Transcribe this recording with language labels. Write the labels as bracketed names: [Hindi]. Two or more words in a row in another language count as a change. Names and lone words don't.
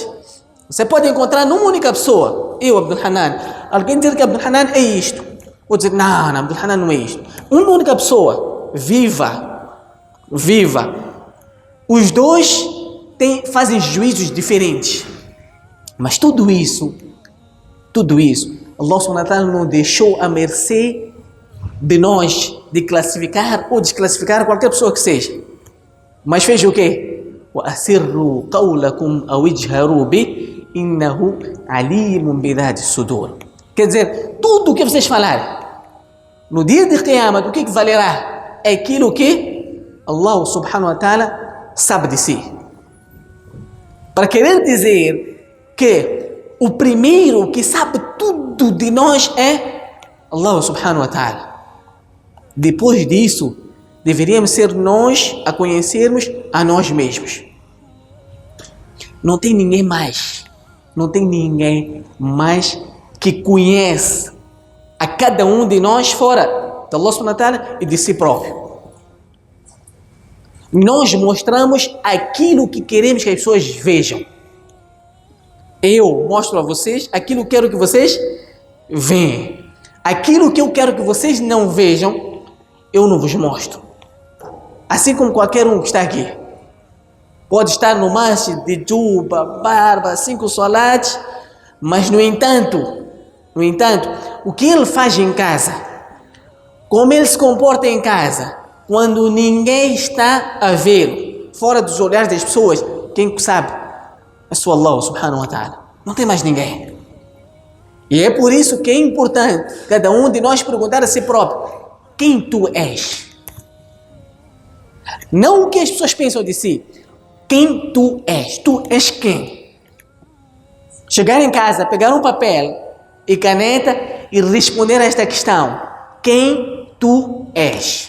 [Portuguese] Você pode encontrar numa única pessoa, eu, Abdul Hanan, alguém dizer que Abdul Hanan é isto. Outro dizer, não, Abdul Hanan não é isto. Uma única pessoa, viva. Os dois fazem juízos diferentes. Mas tudo isso, [Arabic] الله سبحانه وتعالى [Portuguese] não deixou a mercê de nós de classificar ou desclassificar qualquer pessoa que seja. Mas fez o quê? [Arabic] وَأَسِرُّوا قَوْلَكُمْ أَوْ اجْهَرُوا بِهِ إِنَّهُ عَلِيمٌ بِذَاتِ الصُّدُورِ. [Portuguese] Quer dizer, tudo o que vocês falarem no dia de Qiyamah, o que valerá? É aquilo que [Arabic] الله سبحانه وتعالى [Portuguese] sabe de si. Para querer dizer que o primeiro que sabe tudo de nós é [Arabic] الله سبحانه وتعالى. [Portuguese] Depois disso, deveríamos ser nós a conhecermos a nós mesmos. Não tem ninguém mais que conhece a cada um de nós fora de [Arabic] الله سبحانه وتعالى [Portuguese] e de si próprio. Nós mostramos aquilo que queremos que as pessoas vejam. Eu mostro a vocês aquilo que quero que vocês vejam. Aquilo que eu quero que vocês não vejam, eu não vos mostro. Assim como qualquer um que está aqui. Pode estar no masjid de juba, barba, 5 salates, mas no entanto, o que ele faz em casa, como ele se comporta em casa, quando ninguém está a ver, fora dos olhares das pessoas, quem sabe? É só [Arabic] الله سبحانه وتعالى. [Portuguese] Não tem mais ninguém. E é por isso que é importante cada um de nós perguntar a si próprio: quem tu és? Não o que as pessoas pensam de si. Quem tu és? Tu és quem? Chegar em casa, pegar um papel e caneta e responder a esta questão: quem tu és?